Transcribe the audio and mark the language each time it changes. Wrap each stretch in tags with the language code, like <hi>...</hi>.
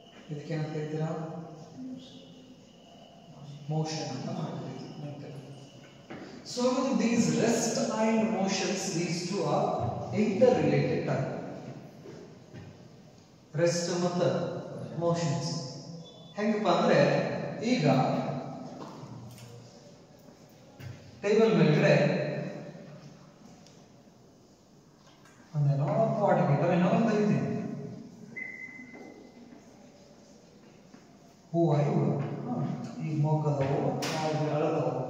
<kn>ಇದಕ್ಕೆ ಏನಂತ ಹೇಳ್ತೀರಾ, ಮೋಷನ್ ಅಂತ ಮಾಡ್ತೀವಿ.</kn> <en>So these rest and motions, these two are interrelated type.</en> <kn>Rest ಮತ್ತು ಮೋಷನ್ಸ್ ಹೆಂಗಪ್ಪ ಅಂದ್ರೆ, ಈಗ ಟೇಬಲ್ ಮೇಲ್ಗಡೆ ಒಂದೇನೋ ಪಾಟ್ ಗಿಡವೇನೋ ಒಂದು ಐತಿ, ಹೂವು ಈಗ ಮೊಗ್ಗದವು ಅಳದವು.</kn>